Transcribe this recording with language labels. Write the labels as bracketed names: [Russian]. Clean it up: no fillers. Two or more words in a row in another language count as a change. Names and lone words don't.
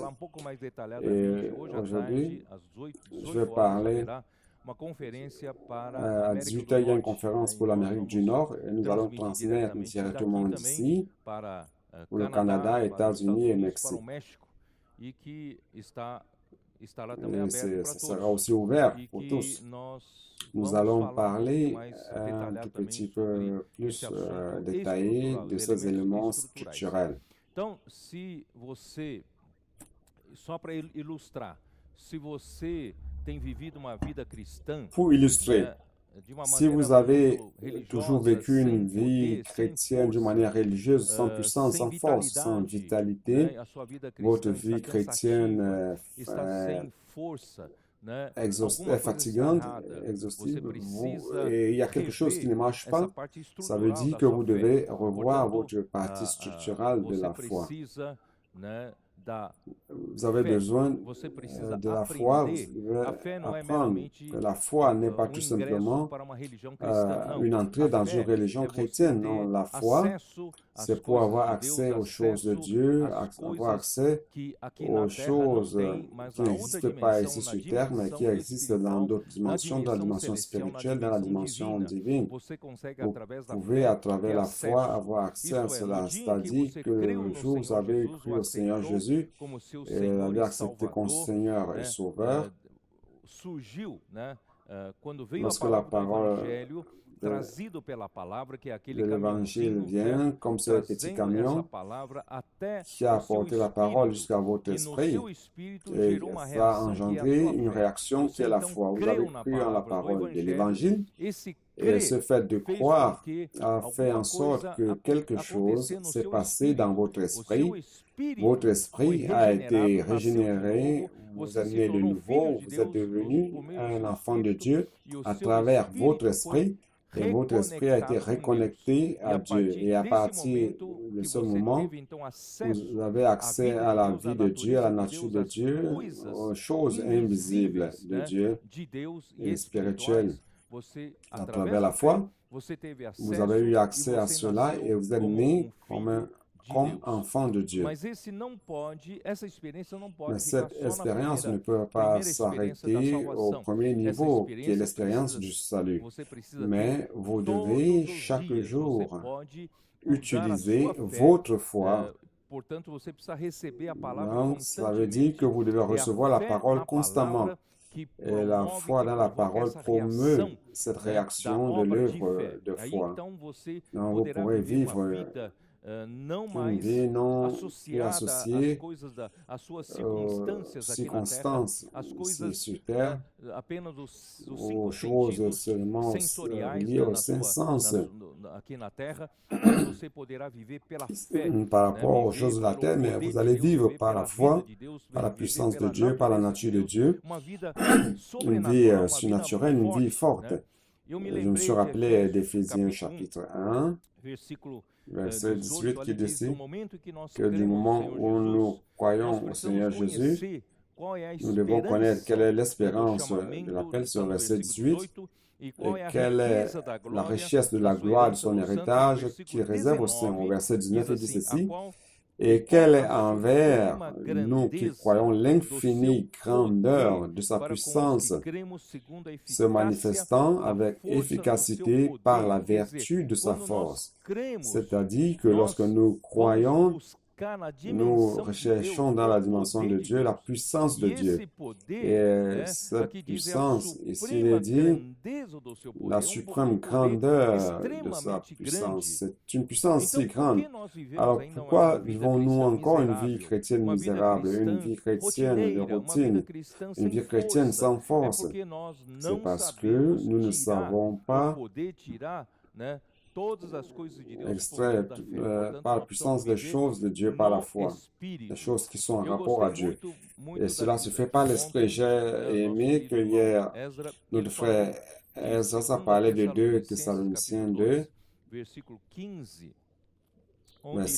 [French] Et aujourd'hui, je vais parler à 18h, il y a une conférence pour l'Amérique du Nord et nous allons transmettre directement d'ici pour le Canada, États-Unis et Mexique. Et ça sera aussi ouvert pour tous. Nous allons parler un tout petit peu plus détaillé de ces éléments structurels. [Portuguese] Então, se você, só para ilustrar, se você tem vivido uma vida cristã, [French] Pour illustrer, [Portuguese] de uma [French] si vous [Portuguese] maneira [French] avez [Portuguese] muito [French] toujours [Portuguese] religiosa, [French] vécu une [Portuguese] sem [French] vie [Portuguese] poder, sem [French] chrétienne d'une [Portuguese] força, [French] manière religieuse, sans puissance, [Portuguese] sem [French] sans force, sans [Portuguese] vitalidade, [French] vitalité, [Portuguese] né? A sua vida [French] votre [Portuguese] cristã [French] vie [Portuguese] está [French] chrétienne [Portuguese] cansativa, está sem força, né? Alguma [French] est [Portuguese] coisa está [French] fatigante, [Portuguese] errada. Você [French] exhaustive, [Portuguese] precisa [French] et il y a quelque chose qui ne [Portuguese] rever [French] marche [Portuguese] essa [French] pas, [Portuguese] parte [French] ça veut [Portuguese] estrutural [French] dire [Portuguese] da [French] que [Portuguese] sua [French] vous [Portuguese] fé. [French] devez revoir [Portuguese] Portanto, [French] votre partie structurelle de [Portuguese] você [French] la foi. [Portuguese] precisa, né, da [French] Vous avez [Portuguese] fé. [French] besoin [Portuguese] Você precisa [French] de la foi, vous [Portuguese] aprender. [French] devez [Portuguese] A fé não é [French] apprendre [Portuguese] meramente [French] que la foi n'est pas tout [Portuguese] ingresso [French] simplement [Portuguese] para uma religião cristã, não. [French] une entrée dans une [Portuguese] A fé [French] religion [Portuguese] é você [French] chrétienne. Non, [Portuguese] ter [French] la foi, [Portuguese] acesso às [French] c'est pour [Portuguese] coisas [French] avoir [Portuguese] de [French] accès [Portuguese] Deus, [French] aux choses de [Portuguese] acesso [French] Dieu, [Portuguese] às [French] avoir [Portuguese] coisas [French] accès [Portuguese] que aqui [French] aux [Portuguese] na Terra não [French] choses [Portuguese] tem, mas [French] qui [Portuguese] na outra [French] n'existent pas [Portuguese] dimensão, [French] ici [Portuguese] na [French] sur Terre, mais qui [Portuguese] dimensão [French] existent dans [Portuguese] espiritual, [French] d'autres [Portuguese] na [French] dimensions, dans la [Portuguese] dimensão [French] dimension [Portuguese] celestial, na [French] spirituelle, dans la [Portuguese] dimensão [French] dimension [Portuguese] divina, [French] divine. [Portuguese] você consegue [French] Vous [Portuguese] através da [French] pouvez, [Portuguese] fé [French] à [Portuguese] ter [French] travers la foi, [Portuguese] acesso. [French] avoir accès à [Portuguese] Isto é, no [French] cela. [Portuguese] dia em que [French] C'est-à-dire [Portuguese] você [French] que [Portuguese] creu [French] le [Portuguese] no [French] jour où vous [Portuguese] Senhor [French] avez [Portuguese] Jesus, [French] cru [Portuguese] o [French] au Seigneur [Portuguese] aceitou [French] Jésus [Portuguese] como seu [French] et [Portuguese] Senhor [French] l'avez [Portuguese] e [French] accepté comme [Portuguese] Salvador, [French] Seigneur et [Portuguese] né? [French] Sauveur, [Portuguese] Surgiu, né? Quando veio a [French] lorsque la [Portuguese] palavra do [French] parole [Portuguese] Evangelho, [French] de, [Portuguese] trazido pela palavra, que é aquele [French] de l'Évangile [Portuguese] caminhãozinho, [French] vient [Portuguese] né? [French] comme ce petit [Portuguese] Trazendo essa [French] camion [Portuguese] palavra até [French] qui a [Portuguese] o seu [French] apporté la parole [Portuguese] espírito, [French] jusqu'à votre [Portuguese] e no [French] esprit [Portuguese] seu espírito [French] et [Portuguese] gerou uma [French] va [Portuguese] reação que é a [French] engendrer [Portuguese] sua [French] une [Portuguese] fé. [French] réaction qui [Portuguese] Você [French] est la [Portuguese] então [French] foi. Vous avez [Portuguese] creu na [French] cru en la [Portuguese] palavra do [French] parole de [Portuguese] Evangelho, [French] l'Évangile [Portuguese] esse [French] et ce [Portuguese] crer [French] fait de [Portuguese] fez com [French] croire [Portuguese] que [French] a fait en [Portuguese] alguma [French] sorte [Portuguese] coisa [French] que quelque chose [Portuguese] acontecer no [French] s'est [Portuguese] seu [French] passé dans [Portuguese] espírito. [French] votre [Portuguese] O seu [French] esprit. [Portuguese] espírito [French] Votre [Portuguese] foi [French] esprit a été [Portuguese] regenerado, nasceu de [French] régénéré, [Portuguese] novo, [French] vous [Portuguese] você [French] êtes [Portuguese] se [French] né de [Portuguese] tornou filho [French] nouveau, [Portuguese] de [French] vous êtes [Portuguese] Deus [French] devenu [Portuguese] por meio do [French] un [Portuguese] seu [French] enfant de [Portuguese] espírito, [French] Dieu [Portuguese] e o [French] à [Portuguese] seu [French] travers votre [Portuguese] espírito foi [French] esprit. Et votre esprit a été [Portuguese] reconectado com Deus. [French] reconnecté [Portuguese] E [French] à [Portuguese] a [French] Dieu. [Portuguese] partir [French] Et à [Portuguese] desse [French] partir [Portuguese] momento [French] de [Portuguese] que [French] ce [Portuguese] você [French] moment, [Portuguese] teve então acesso [French] vous avez [Portuguese] à [French] accès [Portuguese] vida [French] à [Portuguese] de [French] la [Portuguese] Deus, à [French] vie de Dieu, à la [Portuguese] natureza de [French] nature [Portuguese] Deus, [French] de [Portuguese] às [French] Dieu, [Portuguese] coisas [French] aux choses invisibles [Portuguese] invisíveis, [French] de [Portuguese] né, [French] Dieu [Portuguese] de Deus e [French] et spirituelles. [Portuguese] espirituais. Você, [French] À [Portuguese] através [French] travers [Portuguese] da [French] la [Portuguese] fé, [French] foi, [Portuguese] você teve [French] vous avez eu [Portuguese] acesso e [French] accès à [Portuguese] você [French] cela et [Portuguese] nasceu [French] vous êtes [Portuguese] como [French] né comme, [Portuguese] filho de [French] comme [Portuguese] Deus. [French] enfant de Dieu. [Portuguese] Mas essa experiência não [French] Mais [Portuguese] pode ficar [French] cette [Portuguese] só na [French] expérience ne peut pas [Portuguese] primeira experiência da [French] s'arrêter au [Portuguese] salvação. [French] premier [Portuguese] Essa [French] niveau, qui est [Portuguese] experiência [French] l'expérience du salut. [Portuguese] você precisa ter [French] Mais vous devez [Portuguese] todos os [French] chaque [Portuguese] dias. Você [French] jour [Portuguese] pode usar a [French] utiliser [Portuguese] sua fé. [French] votre foi. [Portuguese] Portanto, você precisa receber a palavra [French] Donc, cela veut dire que [Portuguese] constantemente. [French] vous devez [Portuguese] É a [French] recevoir la [Portuguese] fé [French] parole [Portuguese] na [French] constamment. [Portuguese] palavra que [French] Et la [Portuguese] promove, [French] foi [Portuguese] que [French] dans la [Portuguese] provoca [French] parole [Portuguese] essa [French] promeut [Portuguese] reação, [French] cette [Portuguese] né, da [French] réaction de [Portuguese] obra de [French] l'œuvre [Portuguese] fé. [French] de [Portuguese] Aí [French] foi. [Portuguese] então você [French] Donc, vous [Portuguese] poderá [French] pourrez [Portuguese] viver uma [French] vivre [Portuguese] vida não [French] une [Portuguese] mais [French] vie non plus [Portuguese] associada às [French] associée [Portuguese] coisas às suas [French] aux [Portuguese] circunstâncias aqui na Terra, [French] circonstances [Portuguese] às [French] ici [Portuguese] coisas, [French] sur Terre, [Portuguese] apenas os [French] aux [Portuguese] cinco [French] choses [Portuguese] sentidos [French] seulement [Portuguese] sensoriais, [French] liées [Portuguese] né, [French] aux cinq sens. [Portuguese] aqui na Terra, mas você poderá viver pela fé, [French] par [Portuguese] né, [French] rapport aux [Portuguese] viver [French] choses de la [Portuguese] pelo [French] terre, mais [Portuguese] poder [French] vous [Portuguese] de [French] allez [Portuguese] Deus, [French] vivre [Portuguese] viver [French] par la [Portuguese] pela [French] foi, [Portuguese] vida de Deus, [French] par la [Portuguese] viver [French] puissance de [Portuguese] pela [French] Dieu, par la [Portuguese] natureza de [French] nature de [Portuguese] Deus, [French] Dieu, [Portuguese] uma vida [French] une vie [Portuguese] sobrenatural, uma vida [French] surnaturelle, une vie [Portuguese] forte, [French] forte. [Portuguese] né? Eu me [French] Je me [Portuguese] lembrei [French] suis [Portuguese] de [French] rappelé [Portuguese] Efésios, [French] d'Éphésiens [Portuguese] capítulo 1, [French] chapitre 1, [Portuguese] versículo [French] verset 18 [Portuguese] 18, [French] qui [Portuguese] ali diz, [French] dit [Portuguese] no momento em que nós [French] que du [Portuguese] cremos no [French] moment [Portuguese] Senhor [French] où nous [Portuguese] Jesus, nós [French] croyons au [Portuguese] precisamos [French] Seigneur Jésus, [Portuguese] conhecer qual é a [French] nous devons connaître quelle est [Portuguese] esperança do [French] l'espérance de [Portuguese] chamamento, [French] l'appel sur [Portuguese] está [French] le [Portuguese] no [French] verset [Portuguese] versículo [French] 18 [Portuguese] 18, e qual [French] et [Portuguese] é a [French] quelle est [Portuguese] riqueza da [French] la [Portuguese] glória [French] richesse de [Portuguese] da [French] la [Portuguese] sua [French] gloire de [Portuguese] herança [French] son [Portuguese] nos santos, no [French] héritage [Portuguese] versículo [French] qu'il réserve au Saint. Au [Portuguese] 19, [French] verset 19, [Portuguese] diz [French] il dit [Portuguese] assim, a [French] ceci, [Portuguese] qual [French] et quelle est [Portuguese] a [French] envers [Portuguese] suprema [French] nous qui [Portuguese] grandeza [French] croyons [Portuguese] do seu [French] l'infinie grandeur [Portuguese] poder [French] de sa [Portuguese] para com os [French] puissance [Portuguese] que cremos segundo a [French] se [Portuguese] eficácia [French] manifestant [Portuguese] da [French] avec [Portuguese] força do seu [French] efficacité par la [Portuguese] poder. Quer dizer, [French] vertu de sa [Portuguese] quando nós [French] force. [Portuguese] cremos, [French] C'est-à-dire que lorsque [Portuguese] nós [French] nous [Portuguese] vamos [French] croyons, [Portuguese] buscar na [French] nous [Portuguese] dimensão de Deus [French] recherchons dans la [Portuguese] o [French] dimension [Portuguese] poder [French] de [Portuguese] de [French] Dieu la [Portuguese] Deus. [French] puissance de [Portuguese] E [French] Dieu. [Portuguese] esse poder, [French] Et cette [Portuguese] aqui diz, é a [French] puissance, ici il [Portuguese] suprema [French] est dit, [Portuguese] grandeza do seu [French] la [Portuguese] poder. [French] suprême [Portuguese] Poder [French] grandeur de sa [Portuguese] extremamente [French] puissance. [Portuguese] grande. [French] C'est une puissance [Portuguese] Então, [French] si [Portuguese] por [French] grande. [Portuguese] que nós vivemos [French] Alors [Portuguese] ainda [French] pourquoi [Portuguese] uma vida [French] vivons-nous [Portuguese] cristã [French] encore une vie [Portuguese] miserável? [French] chrétienne [Portuguese] Uma vida [French] misérable, une [Portuguese] cristã [French] vie chrétienne de [Portuguese] rotineira, uma vida [French] routine, [Portuguese] cristã [French] une [Portuguese] sem [French] vie chrétienne [Portuguese] força? [French] sans [Portuguese] É [French] force? [Portuguese] porque nós [French] C'est [Portuguese] não [French] parce que [Portuguese] sabemos [French] nous ne [Portuguese] tirar [French] savons [Portuguese] ou [French] pas [Portuguese] poder tirar, né, todas as coisas de Deus por meio [French] extraire [Portuguese] da fé. Portanto, [French] par la [Portuguese] nós [French] puissance [Portuguese] precisamos [French] des [Portuguese] viver [French] choses de Dieu par la [Portuguese] no [French] foi, les [Portuguese] Espírito. [French] choses qui sont en [Portuguese] Eu [French] rapport à [Portuguese] gostei [French] Dieu. [Portuguese] muito [French] Et cela [Portuguese] da, [French] se fait par [Portuguese] de [French] l'Esprit. [Portuguese] ontem, [French] J'ai [Portuguese] né, o nosso [French] aimé que [Portuguese] querido [French] hier, [Portuguese] irmão Ezra, [French] notre [Portuguese] ele [French] frère [Portuguese] falou de [French] Ezra a [Portuguese] 2 [French] parlé de 2 [Portuguese] Tessalonicenses, [French] Thessaloniciens [Portuguese] capítulo 2, 2, versículo 15,